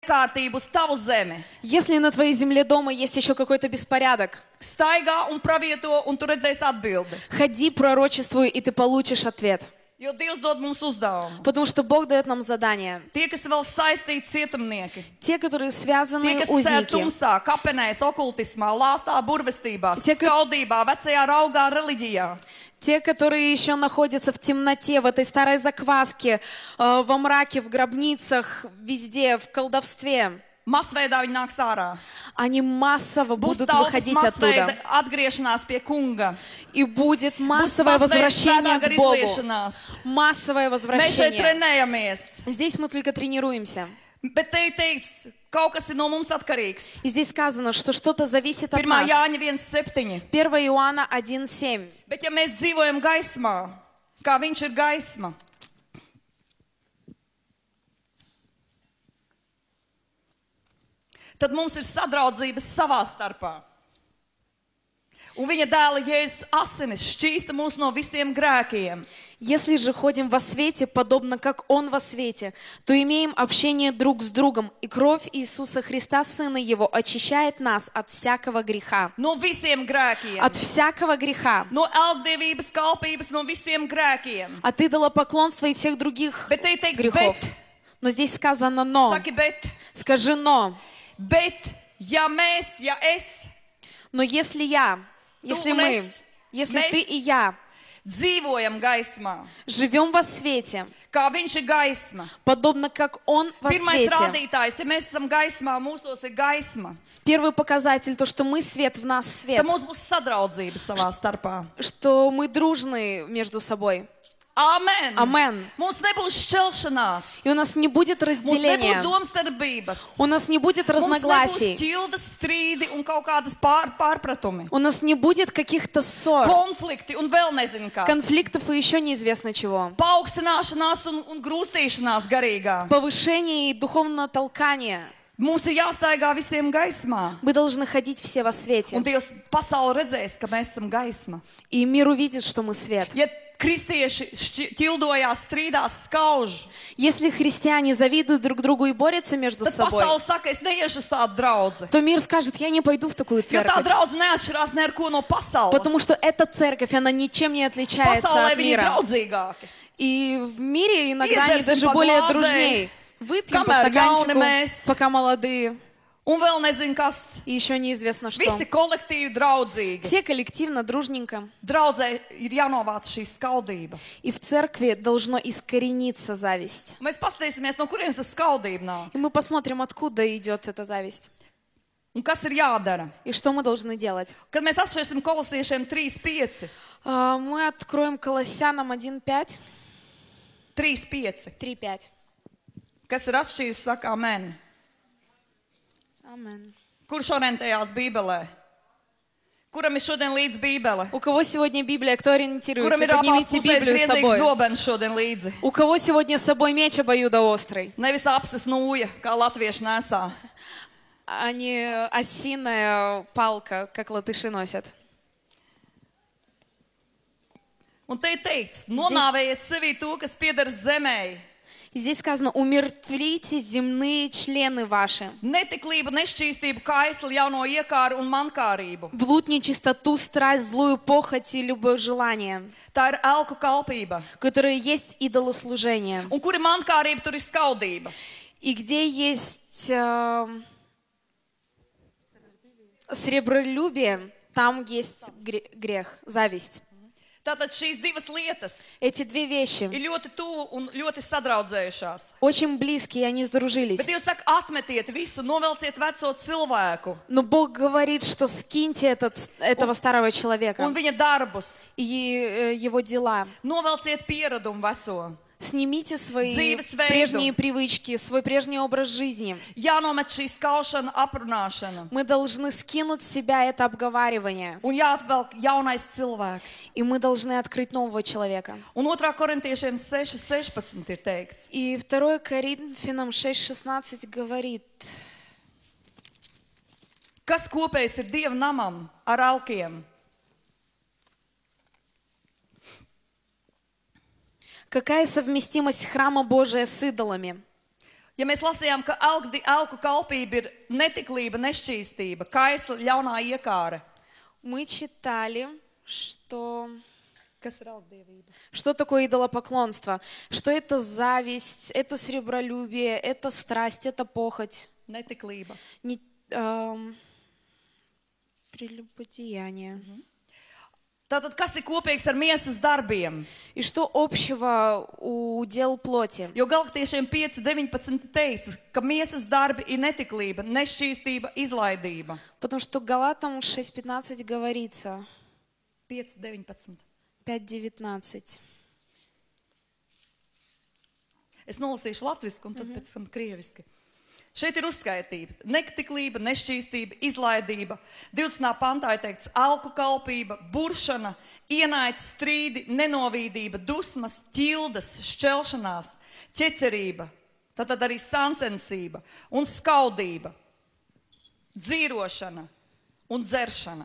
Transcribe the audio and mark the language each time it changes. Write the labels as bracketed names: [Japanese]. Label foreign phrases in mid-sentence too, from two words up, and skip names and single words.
[Latvian] kārtību uz tavu zemi. [Russian] Если на твоей земле дома есть еще какой-то беспорядок, [Latvian] Staigā un pravieto, un tu redzēsi atbildi. [Russian] ходи, пророчествуй, и ты получишь ответ. [Latvian] Jo Dievs dod mums uzdevumu. [Russian] Потому что Бог дает нам задание. [Latvian] Tie, kas vēl saistīti cietumnieki, [Russian] Те, которые [Latvian] tie, [Russian] связаны [Latvian] kas sēž [Russian] узники, [Latvian] tumsā, kapenēs, okultismā, lāstā, burvestībā, Tie, ka- skaudībā, vecajā raugā, reliģijā. [Russian] те, которые еще находятся в темноте, в этой старой закваске, во мраке, в гробницах, везде, в колдовстве, [Latvian] Masveidā viņi nāks ārā. [Russian] они массово [Latvian] Būs [Russian] будут [Latvian] tautas [Russian] выходить [Latvian] masveida [Russian] оттуда. [Latvian] atgriešanās pie kunga. [Russian] И будет [Latvian] Būs [Russian] массовое [Latvian] masveida [Russian] возвращение [Latvian] svētā gara [Russian] к Богу. [Latvian] izliešanās. [Russian] Массовое [Latvian] Mēs šeit [Russian] возвращение. [Latvian] trenējamies. [Russian] Здесь мы только тренируемся. [Latvian] Bet te ir teikts, kaut kas ir no mums atkarīgs. [Russian] И здесь сказано, что что-то зависит от 1. нас. [Latvian] Jāņa 1:7. [Russian] 1 Иоанна 1:7. [Latvian] Bet ja mēs dzīvojam gaismā, kā viņš ir gaisma, tad mums ir sadraudzības savā starpā. Un viņa dēla Jēzus asinis šķīsta mūs no visiem grēkiem. [Russian] Если же ходим во свете, подобно как Он во свете, то имеем общение друг с другом, и кровь Иисуса Христа, Сына Его, очищает нас от всякого греха. [Latvian] No visiem grēkiem. [Russian] От всякого греха. [Latvian] No elgdevības, kalpības, no visiem grēkiem. [Russian] От идолопоклонства и всех других [Latvian] Bet te ir teikts, [Russian] грехов. [Latvian] bet, [Russian] Но здесь сказано «но». [Latvian] saki, bet, [Russian] Скажи «но». [Latvian] bet, ja es [Russian] Но если если [Latvian] un [Russian] мы, [Latvian] es, [Russian] если [Latvian] mēs [Russian] ты и я [Latvian] dzīvojam gaismā, [Russian] живем во свете, [Latvian] kā viņš ir gaisma. [Russian] подобно как Он во [Latvian] Pirmais [Russian] свете. [Latvian] rādītājs, ja mēs esam gaismā, mūsos ir gaisma, [Russian] Первый показатель, то, что мы свет, в нас свет, [Latvian] tad mums būs sadraudzība savā starpā. [Russian] что мы дружны между собой. Amen. Amen. [Latvian] Mums nebūs šķelšanās. [Russian] И у нас не будет [Latvian] Mums [Russian] разделения, [Latvian] nebūs domstarpības. [Russian] у нас не будет [Latvian] Mums nebūs [Russian] разногласий, [Latvian] ķildas strīdi un kaut kādas pārpratumi. [Russian] у нас не будет каких-то ссор, [Latvian] Konflikti un vēl nezinu kā. [Russian] конфликтов и еще неизвестно чего. [Latvian] Paaugstināšanās un grūstīšanās garīgā. [Russian] Повышение и духовное толкание. [Latvian] Mums ir jāstaigā visiem gaismā. [Russian] Мы должны ходить все во свете. [Latvian] Un Dievs pasauli redzēs, ka mēs esam gaisma. [Russian] И мир увидит, что мы свет. [Latvian] Ja kristieši ķildojās, strīdās, skauž, [Russian] Если христиане завидуют друг другу и борются между [Latvian] tad [Russian] собой, [Latvian] pasauli saka, es neiešu uz tādu draudzi. [Russian] то мир скажет, я не пойду в такую [Latvian] Jo tā [Russian] церковь. [Latvian] draudze neatšķirās ne ar ko no pasaules. [Russian] Потому что эта церковь, она ничем не отличается [Latvian] Pasaulē [Russian] от [Latvian] viņi ir [Russian] мира. [Latvian] draudzīgāki. [Russian] И в мире иногда они [Latvian] Iedzersim [Russian] даже [Latvian] pa [Russian] более [Latvian] glāzei, [Russian] дружнее. Выпьем по [Latvian] kamēr jauni [Russian] стаканчику, [Latvian] mēs, [Russian] пока молодые. [Latvian] un vēl nezinu kas. [Russian] И еще неизвестно что. [Latvian] Visi kolektīvi draudzīgi. [Russian] Все коллективно, дружненько. [Latvian] Draudzē ir jānovāc šī skaudība. [Russian] И в церкви должно искорениться зависть. [Latvian] Mēs paskatīsimies, no kurienes tas skaudība nāk. [Russian] И мы посмотрим, откуда идет эта зависть. [Latvian] Un kas ir jādara? [Russian] И что мы должны делать. [Latvian] Kad mēs atšķirsim kolosiešiem 3:5. [Russian] Мы откроем Колоссянам 1:5. [Latvian] 3:5. [Russian] 3:5. [Latvian] Kas ir atšķīris, saka amen. [Russian] Amen. [Latvian] Kurš orientējās Bībelē? Kuram ir šodien līdz Bībele? [Russian] У кого сегодня Библия? Кто ориентируется? [Latvian] Kuram ir abās [Russian] Поднимите [Latvian] pusēs [Russian] Библию с [Latvian] griezīgs [Russian] собой. [Latvian] zobens šodien līdzi? [Russian] У кого сегодня с собой меч обоюдоострый? [Latvian] Nevis apsis nūja, kā latvieši nesā. [Russian] А не осиная палка, как латыши носят. [Latvian] Un te ir teikts, nonāvējiet sevī to, kas pieder zemē. [Russian] И здесь сказано, умертвите земные члены ваши. [Latvian] Netiklību, nešķīstību, kaisli, jauno iekāru un mankārību. [Russian] Блуд, нечистоту, страсть, злую похоть и любое желание, [Latvian] Tā ir elku kalpība. [Russian] которое есть идолослужение. [Latvian] Un kur ir mankārība, tur ir skaudība. [Russian] И где есть сребролюбие, там есть грех, зависть. [Latvian] Tātad šīs divas lietas [Russian] Эти две вещи [Latvian] ir ļoti tuvu un ļoti sadraudzējušās. [Russian] очень близкие, они сдружились. [Latvian] Bet Dievs saka, atmetiet visu, novelciet veco cilvēku [Russian] Но Бог говорит, что скиньте этого старого человека [Latvian] un viņa darbus. [Russian] и его дела. [Latvian] Novelciet pieradumu veco. [Russian] Снимите свои [Latvian] Dzīvesveidu. [Russian] прежние привычки, свой прежний образ жизни. [Latvian] Jānomet šī skaušana, aprunāšana. [Russian] Мы должны скинуть с себя это обговаривание. [Latvian] Un jāatvelk jaunais cilvēks. [Russian] И мы должны открыть нового человека. [Latvian] Un 2. korintiešiem 6:16 ir teikts. [Russian] И 2 Коринфянам 6:16 говорит, [Latvian] Kas kopējs ir Dieva namam ar alkiem? [Russian] какая совместимость храма Божия с идолами? [Latvian] Ja mēs lasījām, ka alku kalpība ir netiklība, nešķīstība, kaisla, ļaunā iekāre. [Russian] Мы читали, что... [Latvian] Kas ir alkdievība? [Russian] Что такое идолопоклонство? Что это зависть, это сребролюбие, это страсть, это похоть. [Latvian] Netiklība. [Russian] Прелюбодеяние. [Latvian] Tātad, kas ir kopīgs ar miesas darbiem? [Russian] И что общего у дел плоти? [Latvian] Jo Galatiešiem 5:19 teica, ka miesas darbi ir netiklība, nešķīstība, izlaidība. [Russian] Потому что Галатам 6:15 говорится. [Latvian] 5:19. [Russian] 5:19. [Latvian] Es nolasīšu latviski un tad pēc tam krieviski. Šeit ir uzskaitība. Netiklība, nešķīstība, izlaidība. 20. pantā ir teikts alku kalpība, buršana, ienaids, strīdi, nenovīdība, dusmas, ķildas, šķelšanās, ķecerība, tad arī sancensība un skaudība, dzīrošana un dzeršana.